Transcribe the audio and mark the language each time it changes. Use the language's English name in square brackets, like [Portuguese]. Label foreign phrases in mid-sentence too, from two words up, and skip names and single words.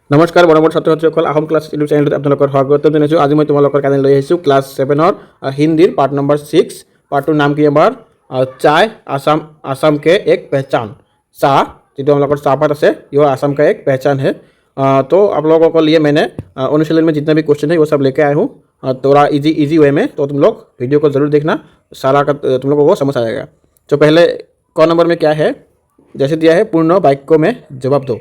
[Assamese] নমস্কাৰ মৰমৰ ছাত্ৰ ছাত্ৰীসকল আহোম ক্লাছ ইউটিউব চেনেলটোত আপোনালোকৰ স্বাগতম জনাইছোঁ। আজি মই তোমালোকৰ কাৰণে লৈ আহিছোঁ ক্লাছ 7ৰ হিন্দীৰ [English] part number [Assamese] 6। পাৰ্টটোৰ নাম কি এবাৰ চাय [Hindi] आसाम के एक पहचान। चाह जो हम लोग चाहपात है ये आसाम का एक पहचान है। तो आप लोगों को लिए मैंने अनुशीलन में जितना भी क्वेश्चन है वो सब लेके आया हूँ थोड़ा [English] easy way [Hindi] में। तो तुम लोग वीडियो को ज़रूर देखना, सारा का तुम लोगों को समझ आएगा। तो पहले क नंबर में क्या है, जैसे दिया है पूर्ण वाक्यों में जवाब दो।